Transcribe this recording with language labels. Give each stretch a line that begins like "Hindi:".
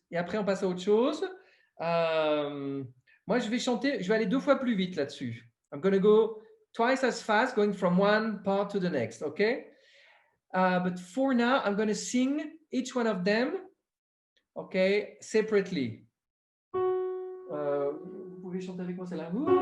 French: Et après, on passe à autre chose. Moi, je vais aller 2 fois plus vite là-dessus.
English: I'm going to go twice as fast, going from one part to the next. OK? But for now, I'm going to sing each one of them, OK, separately.
French: Vous pouvez chanter avec moi celle-là.